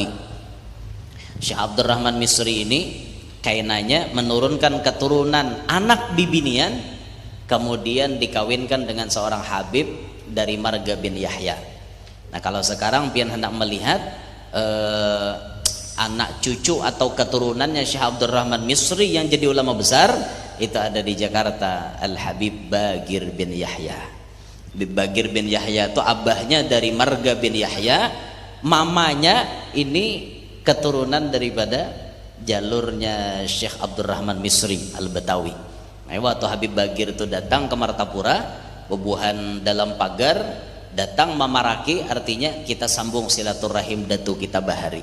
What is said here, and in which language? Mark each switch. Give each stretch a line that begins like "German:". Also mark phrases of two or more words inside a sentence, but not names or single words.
Banjar: Syekh Abdurrahman Misri ini kainanya menurunkan keturunan anak bibinian, kemudian dikawinkan dengan seorang Habib dari Marga bin Yahya. Nah, kalau sekarang pian hendak melihat anak cucu atau keturunannya Syekh Abdurrahman Misri yang jadi ulama besar, itu ada di Jakarta, Al-Habib Bagir bin Yahya. Habib Bagir bin Yahya itu abahnya dari Marga bin Yahya, mamanya ini keturunan daripada jalurnya Syekh Abdurrahman Misri Al-Betawi. Nah, waktu Habib Bagir itu datang ke Martapura, bebuhan dalam pagar, datang mamaraki, artinya kita sambung silaturahim Datu kita bahari.